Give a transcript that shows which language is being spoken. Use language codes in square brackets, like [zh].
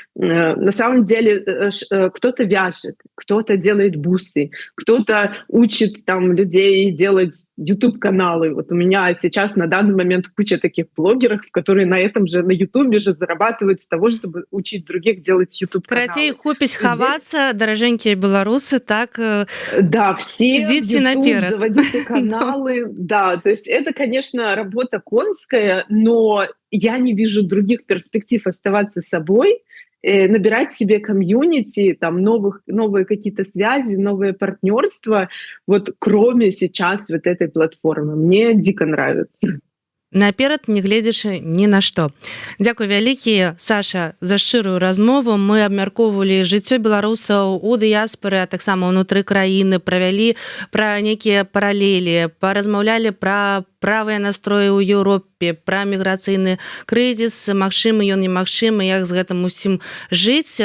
[ru] На самом деле кто-то вяжет, кто-то делает бусы, кто-то учит там людей делать YouTube-каналы. Вот у меня сейчас на данный момент куча таких блогеров, которые на этом же, на Ютубе же зарабатывают с того, чтобы учить других делать YouTube-каналы. [be] Карацей, хопіць хавацца, даражэнькія беларусы, так? [ru] Да, все идите наперед. Заводите каналы. Да, то есть это, конечно, работа конская, но я не вижу других перспектив оставаться собой, набирать себе комьюнити, там новые какие-то связи, новые партнерства, вот кроме сейчас вот этой платформы. Мне дико нравится. [be] Наперад не гледзячы ні на што. Дзякуй вялікі, Саша, за шчырую размову. Мы абмяркоўвалі жыццё беларусаў у дыяспары, а таксама ўнутры краіны, правялі пра нейкія паралелі, паразмаўлялі пра правыя настроі ў Еўропе, пра міграцыйны крызіс, магчымы ён, немагчымы, як з гэтым усім жыць.